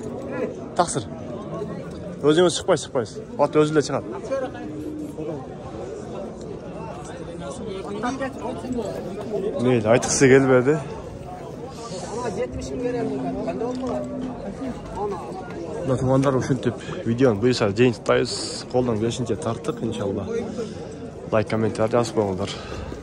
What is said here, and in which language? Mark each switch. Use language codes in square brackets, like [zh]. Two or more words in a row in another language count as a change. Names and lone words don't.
[uz] Taqsir. O'zingiz chiqmaysiz. Ot o'zingizlar chiqadi. Neydi? Aytqisi kelmedi. 70 ming beryapman. Qanday olmalar? [ky] Tumanlar ушинтип видеоны буюрса жыйынтыктайбыз, колдон келишинче тарттык иншалла. Лайк, комментарий жазып коюңуздар.